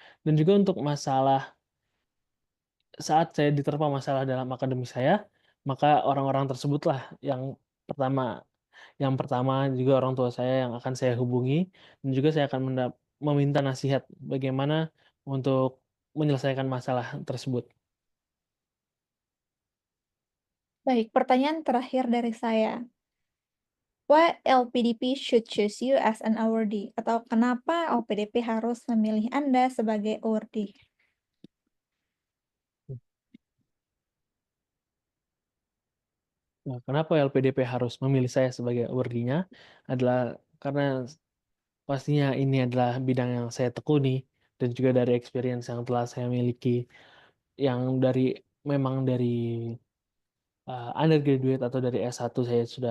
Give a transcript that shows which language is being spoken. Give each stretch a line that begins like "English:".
Indonesian: Dan juga untuk masalah saat saya diterpa masalah dalam akademi saya, maka orang-orang tersebutlah yang pertama yang pertama juga orang tua saya yang akan saya hubungi, dan juga saya akan meminta nasihat bagaimana untuk menyelesaikan masalah tersebut. Baik, pertanyaan terakhir dari saya.
English: Why LPDP should choose you as an awardee?
Indonesian: Atau kenapa LPDP harus memilih Anda sebagai awardee? Nah, kenapa LPDP harus memilih saya sebagai awardee-nya adalah karena pastinya ini adalah bidang yang saya tekuni dan juga dari experience yang telah saya miliki, yang memang dari undergraduate atau dari S1 saya